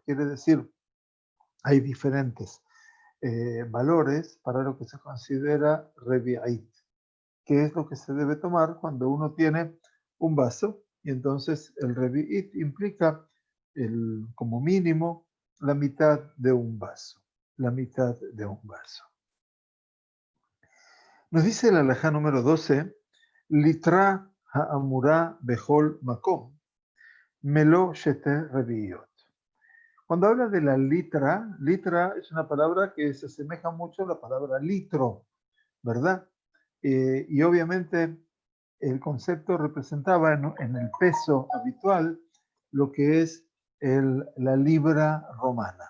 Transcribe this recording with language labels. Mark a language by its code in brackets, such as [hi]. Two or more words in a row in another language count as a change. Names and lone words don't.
[es] Quiere decir, hay diferentes valores para lo que se considera revi'it, que es lo que se debe tomar cuando uno tiene un vaso, y entonces el revi'it implica como mínimo la mitad de un vaso, la mitad de un vaso. Nos dice la halajá número 12, [he] ליטרא האמורה בכל מקום מלא שתי רביעיות. [es] Cuando habla de la litra es una palabra que se asemeja mucho a la palabra litro, ¿verdad? Y obviamente el concepto representaba en el peso habitual lo que es la libra romana.